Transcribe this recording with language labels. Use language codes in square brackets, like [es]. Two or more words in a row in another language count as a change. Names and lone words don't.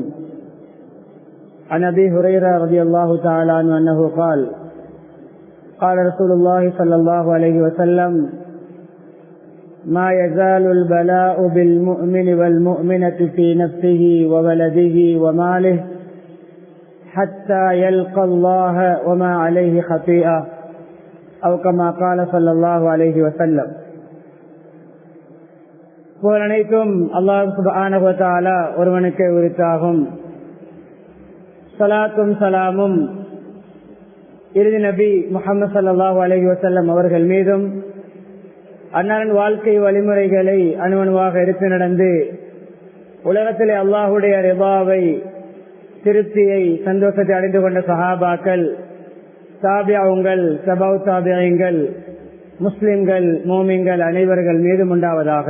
[ar] عن أبي هريرة رضي الله تعالى عنه أنه قال قال رسول الله صلى الله عليه وسلم ما يزال البلاء بالمؤمن والمؤمنة في نفسه وولده وماله حتى يلقى الله وما عليه خطيئة أو كما قال صلى الله عليه وسلم. [ta] புகழ் அனைத்தும் அல்லாஹ் [ar] سبحانه وتعالى [ta] ஒருவனுக்கே உரித்தாகும். ஸலாத்தும் ஸலாமும் இறுதி நபி முஹம்மது [ar] صلى الله عليه وسلم [ta] அவர்கள் மீதும் அன்னாரின் வாழ்க்கை வழிமுறைகளை அணுவணுவாக எடுத்து நடந்து உலகத்திலே அல்லாஹுடைய ரிதாவை திருப்தியை சந்தோஷத்தை அடைந்து கொண்ட சஹாபாக்கள், தாபியங்கள், தபவு தாபியங்கள், முஸ்லிம்கள், மோமின்கள் அனைவர்கள் மீதும் உண்டாவதாக.